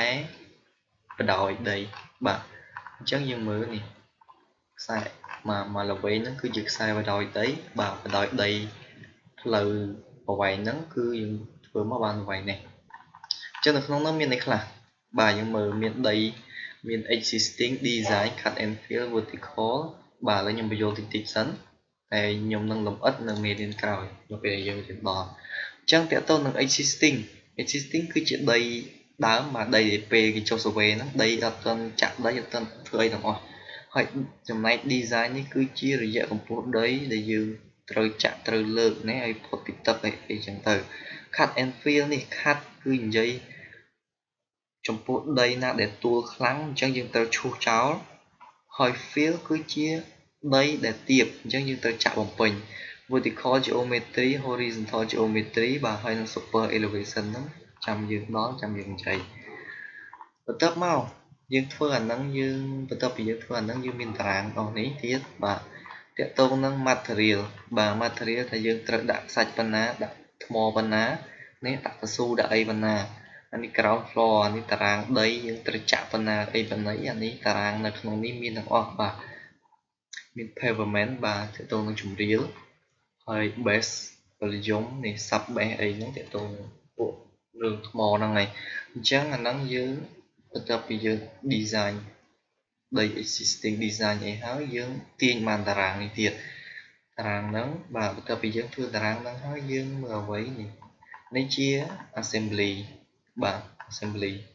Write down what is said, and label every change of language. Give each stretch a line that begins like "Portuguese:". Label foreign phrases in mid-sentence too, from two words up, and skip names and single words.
Khmer: បដោយដីបាទអញ្ចឹងយើងមើលនេះខ្សែមកល្វែងហ្នឹងគឺជាខ្សែបដោយដីបាទបដោយដីផ្លូវប្រវែងហ្នឹងគឺយើងធ្វើមកបានប្រវែងនេះអញ្ចឹងនៅក្នុងនោះមានអីខ្លះបាទយើងមើលមានដីមាន
English: existing design cut and fill vertical
Khmer: បាទឥឡូវខ្ញុំបញ្យល់តិចសិនតែខ្ញុំនឹងលម្អិតនៅមេរៀនក្រោយនៅពេលយើងរៀនដល់អញ្ចឹងតើតើនឹង existing គឺជាដីដើមបាទដីដែលពេលគេចុះ survey ហ្នឹងដីអត់ទាន់ចាក់ដីអត់ទាន់ធ្វើអីទាំងអស់ហើយចំណែក design នេះគឺជារយៈកម្ពស់ដីដែលយើងត្រូវចាក់ត្រូវលើកណាឲ្យផុតពីទឹកអីចឹងទៅ
English: cut and fill
Khmer: នេះ cut គឺនិយាយចំពោះ ដីណាដែលទួលខ្លាំងអញ្ចឹងយើងត្រូវឈូសចោលហើយ fill គឺជាដីដែលទាបអញ្ចឹងយើងត្រូវចាក់បំពេញ
English: vertical geometry horizontal geometry
Khmer: បាទហើយនឹង
English: super elevation
Khmer: ហ្នឹងចាំយើងដល់ចាំយើងនិយាយ បន្ទាប់មកយើងធ្វើអាហ្នឹងយើងបន្ទាប់ពីយើងធ្វើអាហ្នឹងយើងមានតារាងអស់នេះទៀតបាទតកតងនឹង material បាទ material ថាយើងត្រូវដាក់ខ្សាច់ប៉ុណ្ណា ដាក់ថ្មប៉ុណ្ណានេះដាក់កស៊ូដាក់អីប៉ុណ្ណាអានេះ
English: ground floor
Khmer: អានេះតារាងដីយើងត្រូវចាក់ប៉ុណ្ណាអីប៉ុណ្ណី អានេះតារាងនៅក្នុងនេះមានទាំងអស់បាទមាន pavement បាទតកតងនឹងជម្រាលហើយ
English: base volume
Khmer: នេះ
English: sub base
Khmer: អីហ្នឹងតកតងពួករឿងថ្មហ្នឹងហើយអញ្ចឹងអាហ្នឹងយើងបន្ទាប់ពីយើង design ដី
English: existing design
Khmer: អីហើយយើងទាញបានតារាងនេះទៀតតារាងហ្នឹងបាទបន្ទាប់ពីយើងធ្វើតារាងហ្នឹងហើយយើងមើលអ្វីនេះជា assembly បាទ assembly